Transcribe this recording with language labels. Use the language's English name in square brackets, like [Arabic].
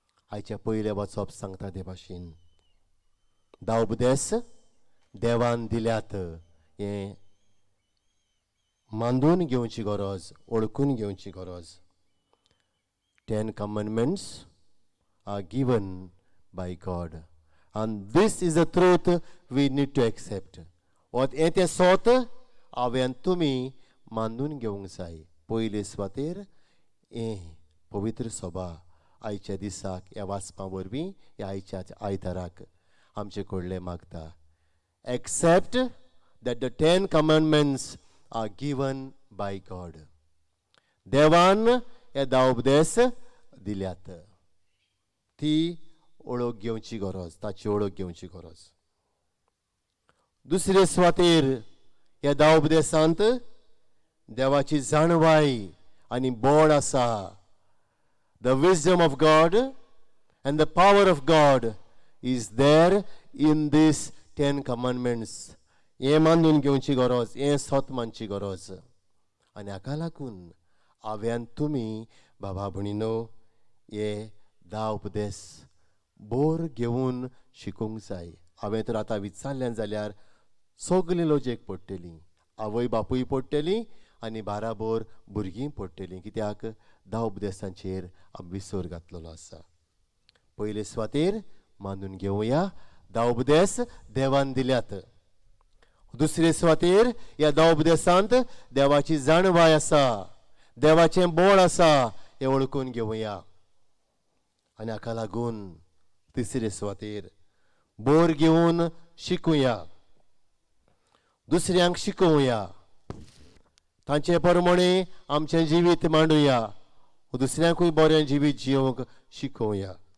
[Konkani] आयच्या पयले वचप सांगता ते भाशेन दावबदेस देवान दिल्यात हें मांडून घेवची गरज, ओळखून घेवची गरज. [English] 10 commandments are given by God and this is the truth we need to accept. [Konkani] हें तें सोत हांवें तुमी मांडून घेवंक जाय. पयले सुवातेर हें पवित्र सभा आयच्या दिसाक ह्या वाचपा वरवीं ह्या आयच्या आयताराक आमचे कडले मागता. [English] Accept that the 10 commandments are given by God. [Konkani] देवान हे दावबदेस दिल्यात, ती ओळख घेवची गरज, ताची ओळख घेवची गरज. दुसरे सुवातेर ह्या दावबदेसांत देवाची जाणवाय आनी बळ आसा. [English] The wisdom of God and the power of God is there in these 10 commandments. [Konkani] हें मानून घेवची गरज, हें सत मानची गरज. आनी हाका लागून हांवें तुमी बाबा भणीनो हे धा उपदेश बोर घेवन शिकूंक जाय. हांवें तर आतां विचारलें जाल्यार सगळीं लॉजीक पडटलीं, आवय बापूय पडटलीं आनी बाराबोर भुरगीं पडटलीं. कित्याक 10 उपदेशांचेर विसर घातलेलो आसा. पयले सुवातेर मानून घेवया 10 उपदेश देवान दिल्यात. दुसरे सुवातेर ह्या 10 उपदेशांत देवाची जाणवाय आसा, देवाचें बळ आसा, हें वळखून घेवया. आनी हाका लागून तिसरे सुवातेर बोर घेवन शिकुया, दुसऱ्यांक शिकोवया, तांचे प्रमाणे आमचें जिवीत मांडुया, दुसऱ्यांकूय बरें जिवीत जियोंक शिकोवया.